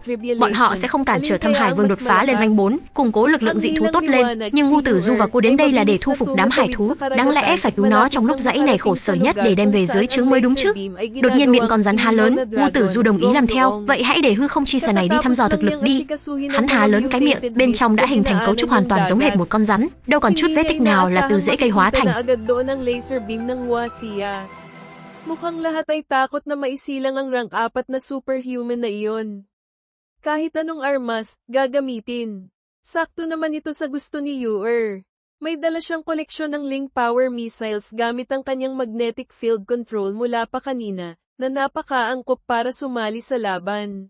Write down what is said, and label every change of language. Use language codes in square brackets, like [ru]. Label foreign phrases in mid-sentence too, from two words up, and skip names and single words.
[vi] Bọn họ sẽ không cản trở Thâm Hải Vương đột phá lên rank 4, củng cố lực lượng dị thú tốt lên, nhưng Ngu Tử Du và cô đến đây là để thu phục đám hải thú, đáng lẽ phải cứu nó trong lúc dãy này khổ sở nhất để đem về dưới trướng mới đúng chứ. Đột nhiên miệng con rắn há lớn, Ngu Tử Du đồng ý làm theo, vậy hãy để hư không chi xà này đi thăm dò thực lực đi. Hắn há lớn cái miệng, bên trong đã hình thành cấu trúc hoàn toàn giống hệt một con rắn, đâu còn chút vết tích nào là từ rễ cây hóa thành. [tl] Mukhang lahat ay takot na maisilang ang rank 4 na superhuman na iyon. Kahit anong armas, gagamitin. Sakto naman ito sa gusto ni Yor. May dala siyang koleksyon ng Link Power missiles gamit ang kanyang [en] magnetic field control [tl] mula pa kanina, na napakaangkop para sumali sa laban.